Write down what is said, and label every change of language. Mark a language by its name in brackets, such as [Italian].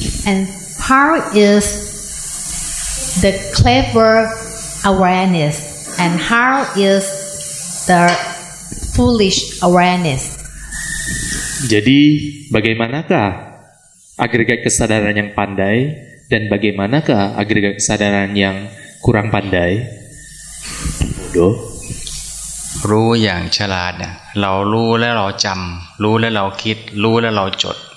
[English] And how is the clever awareness and how is the foolish awareness? [Indonesian] Jadi bagaimanakah agregat kesadaran yang pandai dan bagaimanakah agregat kesadaran yang kurang pandai? Bodoh. [Thai] รู้อย่างฉลาดเนี่ยเรารู้แล้วเราจำรู้แล้วเราคิดรู้แล้วเราจด